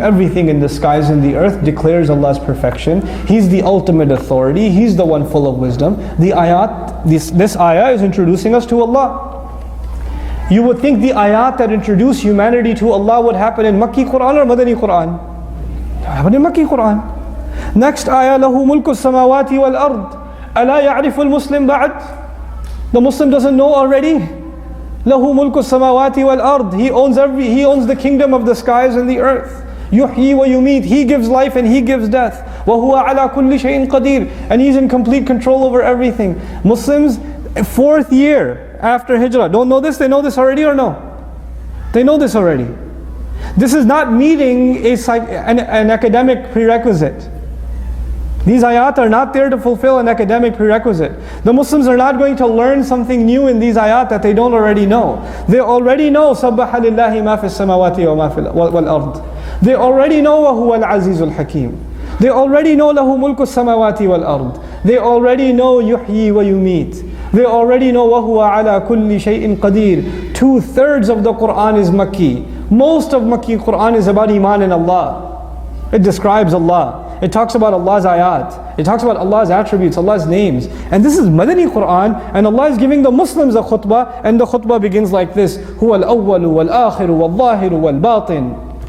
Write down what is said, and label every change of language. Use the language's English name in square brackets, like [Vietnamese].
[English] Everything in the skies and the earth declares Allah's perfection. He's the ultimate authority. He's the one full of wisdom. The ayat, this ayah is introducing us to Allah. You would think the ayat that introduce humanity to Allah would happen in Makki Quran or Madani Quran. It happened in Makki Quran. [Arabic] Next ayah, لَهُ مُلْكُ السَّمَاوَاتِ وَالْأَرْضِ أَلَا يَعْرِفُ الْمُسْلِمُ بَعْدِ. [English] The Muslim doesn't know already. [Arabic] لَهُ مُلْكُ السَّمَاوَاتِ وَالْأَرْضِ. [English] He owns the kingdom of the skies and the earth. [Arabic] يُحْيِي وَيُمِيتُ. [English] He gives life and He gives death. [Arabic] وَهُوَ عَلَى كُلِّ شَيْءٍ قَدِيرٌ. [English] And He's in complete control over everything. Muslims, 4th year after Hijrah, don't know this? They know this already or no? They know this already. This is not meeting an academic prerequisite. These ayat are not there to fulfill an academic prerequisite. The Muslims are not going to learn something new in these ayat that they don't already know. They already know [Arabic] سَبَّحَ لِلَّهِ مَا فِي السَّمَاوَاتِ وَالْأَرْضِ. [English] They already know [Arabic] وَهُوَ الْعَزِيزُ الْحَكِيمُ. [English] They already know [Arabic] لَهُ مُلْكُ السَّمَاوَاتِ وَالْأَرْضِ. [English] They already know [Arabic] يُحْيِي وَيُمِيتُ. [English] They already know [Arabic] وَهُوَ عَلَى كُلِّ شَيْءٍ قَدِيرٌ. [English] 2/3 of the Quran is Makki. Most of Makki Quran is about Iman in Allah. It describes Allah. It talks about Allah's ayat. It talks about Allah's attributes, Allah's names. And this is Madani Quran, and Allah is giving the Muslims a khutbah, and the khutbah begins like this: [Arabic] هُوَ الْأَوَّلُ وَالْآخِرُ وَالظَّاهِرُ وَالْبَاطِنُ.